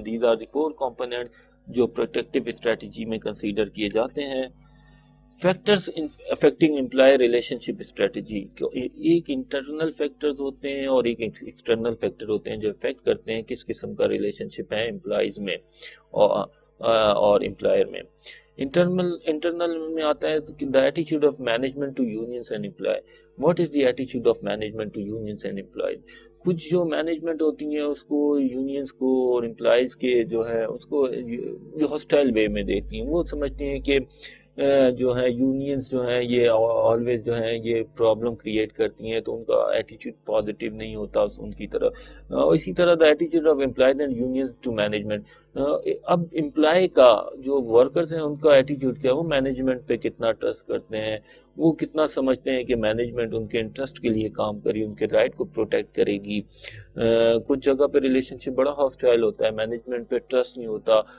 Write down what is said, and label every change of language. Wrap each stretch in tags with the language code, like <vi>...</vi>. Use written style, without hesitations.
<en>these are the 4 components</en> <ur>جو protective strategy میں consider کیے جاتے ہیں.</ur> <en>factors affecting employee relationship strategy,</en> <ur>ایک انٹرنل فیکٹرز ہوتے ہیں اور ایک ایکسٹرنل فیکٹر ہوتے ہیں جو افیکٹ کرتے ہیں کس قسم کا ریلیشن شپ ہے امپلائیز میں اور امپلائر میں. انٹرنل میں آتا ہے</ur> <en>the attitude of management to unions and employees. What is the attitude of management to unions and employees?</en> <ur>کچھ جو مینجمنٹ ہوتی ہیں اس کو یونینز کو اور امپلائیز کے جو ہے اس کو ہاسٹائل وے میں دیکھتی ہیں. وہ سمجھتے ہیں کہ جو ہے یونینز جو ہیں یہ آلویز جو ہیں یہ پرابلم کریٹ کرتی ہیں, تو ان کا ایٹیچیوڈ پازیٹیو نہیں ہوتا ان کی طرف. اسی طرح</ur> <en>The ایٹیچیوڈ of employees and unions to management.</en> <ur>اب امپلائی کا جو ورکرز ہیں ان کا ایٹیچیوڈ کیا ہے, وہ مینجمنٹ پہ کتنا ٹرسٹ کرتے ہیں, وہ کتنا سمجھتے ہیں کہ مینجمنٹ ان کے انٹرسٹ کے لیے کام کرے, ان کے رائٹ کو پروٹیکٹ کرے گی. کچھ جگہ پہ ریلیشن شپ بڑا ہاسٹائل ہوتا ہے, مینجمنٹ پہ ٹرسٹ نہیں ہوتا.</ur>